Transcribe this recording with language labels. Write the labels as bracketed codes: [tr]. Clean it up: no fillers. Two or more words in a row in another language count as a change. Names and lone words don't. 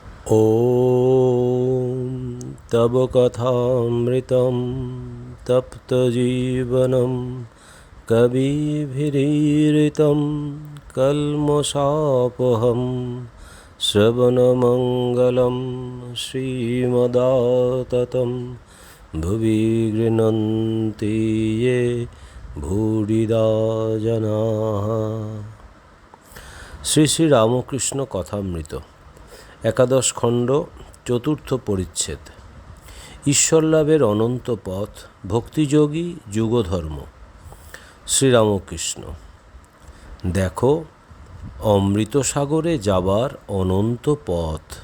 [sa] ॐ तव कथामृतं तप्तजीवनं कविभिरीरितं कल्मषापहं श्रवणमङ्गलं श्रीमदाततं भुवि गृह्णन्ति ये भूरिदा जनाः। [bn] শ্রী শ্রী রামকৃষ্ণ কথামৃত একাদশ খণ্ড চতুর্থ পরিচ্ছেদ। ঈশ্বরলাভের অনন্ত পথ, ভক্তিযোগী যুগধর্ম। শ্রীরামকৃষ্ণ: দেখো, অমৃত সাগরে যাবার অনন্ত পথ।